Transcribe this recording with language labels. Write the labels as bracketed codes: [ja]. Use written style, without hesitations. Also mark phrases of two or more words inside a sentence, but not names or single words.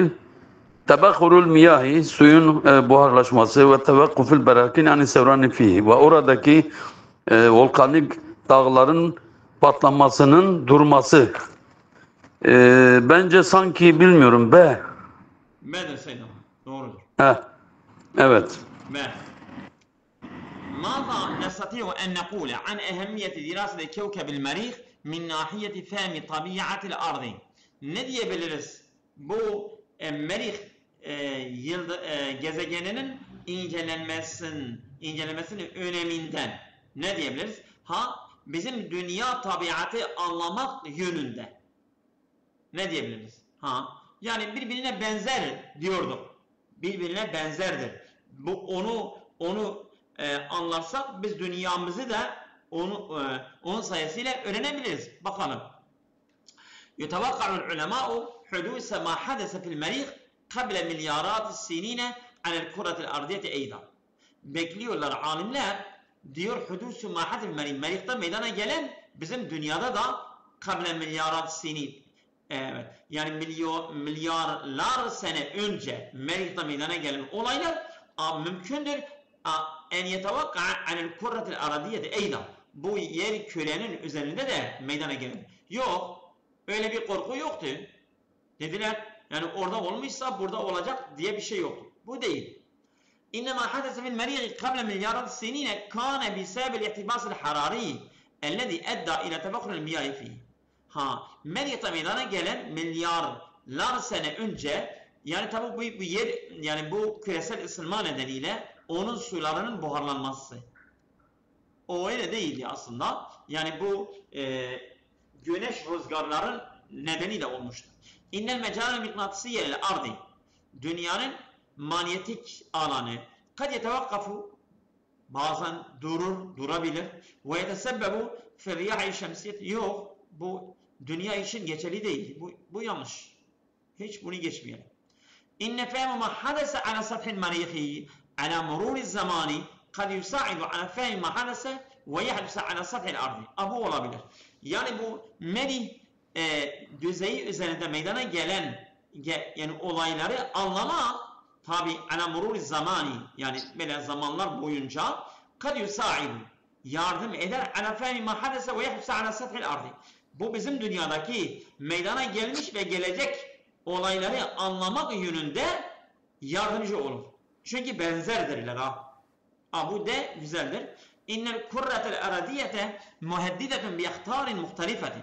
[ar] تبخر المياه, [tr] suyun buharlaşması [ar] وتوقف البراكين [tr] yani [ar] ثوران فيه, [tr] ve oradaki volkanik dağların patlamasının durması. Bence sanki bilmiyorum B. B de Seydan. Doğrudur. Evet. B. [ar] ماذا نستطيع أن نقول عن أهمية دراسة كوكب المريخ من ناحية فهم طبيعة الأرض? [tr] Ne diyebiliriz bu Merih gezegeninin incelenmesinin öneminden ne diyebiliriz? Bizim dünya tabiatı anlamak yönünde ne diyebiliriz? Yani birbirine benzer diyorduk. Birbirine benzerdir. Bu onu anlarsak biz dünyamızı da onun sayesinde öğrenebiliriz. Bakalım. [ar] يتوقع العلماء حدوث ما حدث في المريخ قبل مليارات السنين على الكرة الأرضية أيضا. [tr] Bekliyorlar alimler, diyor [ar] حدوث ما حدث [tr] Merih'te meydana gelen bizim dünyada da [ar] قبل مليارات السنين, [tr] evet, yani milyarlar sene önce Merih'te meydana gelen olaylar mümkündür [ar] أن يتوقع عن الكرة الأرضية أيضا, [tr] bu yer kürenin üzerinde de meydana gelen. Yok, öyle bir korku yoktu dediler. Yani orada olmuşsa burada olacak diye bir şey yok. Bu değil. [ar] إنما حدث في المريخ قبل مليارات السنين كان بسبب الاحتباس الحراري الذي أدى إلى تبخر المياه فيه. [tr] Merih'te meydana gelen milyarlar sene önce, yani tabi bu yer, yani bu küresel ısınma nedeniyle onun sularının buharlanması. O öyle değildi aslında. Yani bu güneş rüzgarların nedeniyle olmuştur. [ar] إن المجال المغناطيسي الأرضي. [tr] Dünyanın manyetik alanı [ar] قد يتوقف, [tr] bazen durabilir [ar] ويتسبب في رياح شمسية. [tr] Yok, bu dünya için geçerli değil. Bu yanlış. Hiç bunu geçmeyelim. [ar] إن فهم ما حدث على سطح المريخ على مرور الزمان قد يساعد على فهم ما حدث ويحدث على سطح الأرض. [tr] Bu olabilir. Yani bu Merih düzeyi üzerinde meydana gelen yani olayları anlama tabi [ar] على مرور الزمان, [tr] yani böyle zamanlar boyunca [ar] قد يساعد, [tr] yardım eder [ar] على فهم ما حدث ويحدث على سطح الأرض. [tr] Bu bizim dünyadaki meydana gelmiş ve gelecek olayları anlamak yönünde yardımcı olur. Çünkü benzerdirler bu de güzeldir. [ar] إن الكرة الأرضية مهددة بأخطار مختلفة.